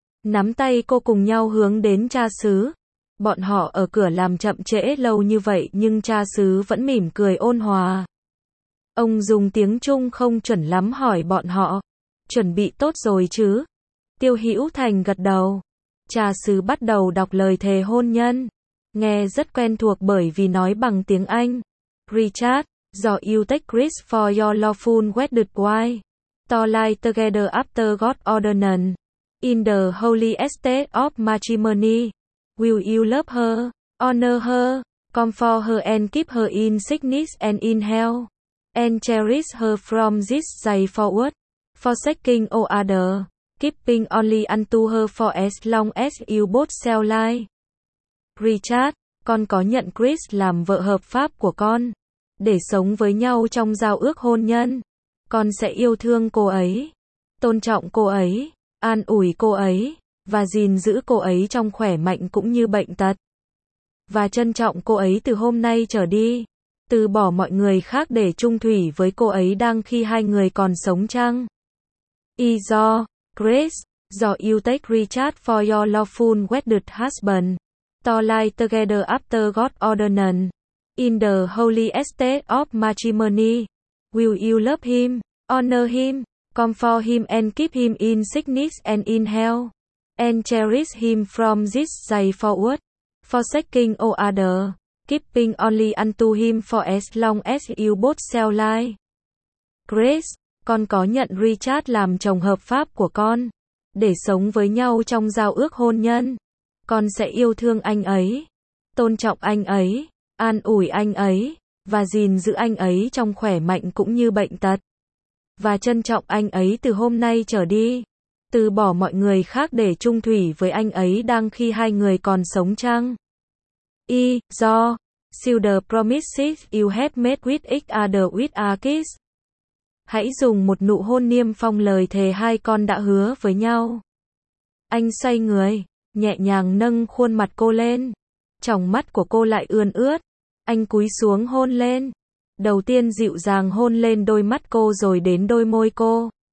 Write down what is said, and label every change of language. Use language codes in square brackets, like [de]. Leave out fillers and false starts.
[vi] Nắm tay cô cùng nhau hướng đến cha xứ. Bọn họ ở cửa làm chậm trễ lâu như vậy nhưng cha xứ vẫn mỉm cười ôn hòa. Ông dùng tiếng Trung không chuẩn lắm hỏi bọn họ. Chuẩn bị tốt rồi chứ? Tiêu Hữu Thành gật đầu. Cha xứ bắt đầu đọc lời thề hôn nhân. Nghe rất quen thuộc bởi vì nói bằng tiếng Anh. [en] Richard, do you take Chris for your lawful wedded wife. To lie together after God's ordinance. In the holy estate of matrimony. Will you love her, honor her, comfort her and keep her in sickness and in health. And cherish her from this day forward. Forsaking all other. Keeping only unto her for as long as you both shall live. [vi] Richard, con có nhận Chris làm vợ hợp pháp của con. Để sống với nhau trong giao ước hôn nhân. Con sẽ yêu thương cô ấy. Tôn trọng cô ấy. An ủi cô ấy. Và gìn giữ cô ấy trong khỏe mạnh cũng như bệnh tật. Và trân trọng cô ấy từ hôm nay trở đi. Từ bỏ mọi người khác để chung thủy với cô ấy đang khi hai người còn sống chăng? [en] Do Chris, do you take Richard for your lawful wedded husband. To lie together after God's ordinance. In the holy estate of matrimony. Will you love him, honor him, comfort him and keep him in sickness and in health. And cherish him from this day forward. Forsaking all other. Keeping only unto him for as long as you both shall live. [vi] Chris, con có nhận Richard làm chồng hợp pháp của con. Để sống với nhau trong giao ước hôn nhân. Con sẽ yêu thương anh ấy. Tôn trọng anh ấy. An ủi anh ấy. Và gìn giữ anh ấy trong khỏe mạnh cũng như bệnh tật. Và trân trọng anh ấy từ hôm nay trở đi. Từ bỏ mọi người khác để chung thủy với anh ấy đang khi hai người còn sống chăng? [en] Do. Seal the promises you have made with each other with a kiss. [vi] Hãy dùng một nụ hôn niêm phong lời thề hai con đã hứa với nhau. Anh xoay người. Nhẹ nhàng nâng khuôn mặt cô lên. Tròng mắt của cô lại ươn ướt. Anh cúi xuống hôn lên. Đầu tiên dịu dàng hôn lên đôi mắt cô rồi đến đôi môi cô.